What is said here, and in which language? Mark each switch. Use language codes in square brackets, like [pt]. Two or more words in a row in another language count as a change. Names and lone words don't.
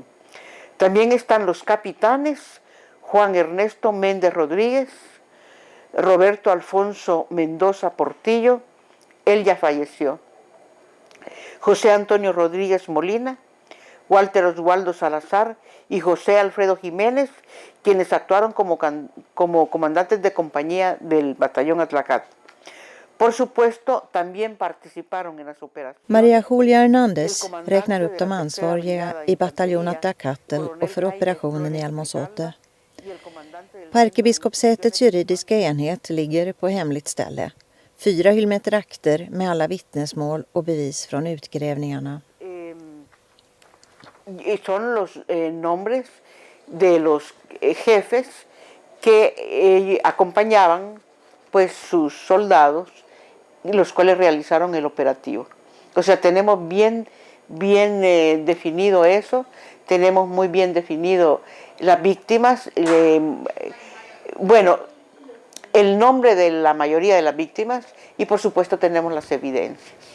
[es] También están los capitanes Juan Ernesto Méndez Rodríguez, Roberto Alfonso Mendoza Portillo, él ya falleció, José Antonio Rodríguez Molina, Walter Oswaldo Salazar y José Alfredo Jiménez, quienes actuaron como comandantes de compañía del batallón Atlacat. Por supuesto, también participaron en las operaciones. [sv] Maria Julia Hernandez räknar upp de ansvariga i bataljon Atlacatel och för operationen i Almonzote. På ärkebiskopssätets juridiska enhet ligger på hemligt ställe 4 hyllmeter akter med alla vittnesmål och bevis från utgrävningarna. [es] Son los nombres de los jefes que acompañaban pues sus soldados, los cuales realizaron el operativo. O sea, tenemos bien definido eso, tenemos muy bien definido las víctimas, bueno, el nombre de la mayoría de las víctimas y por supuesto tenemos las evidencias.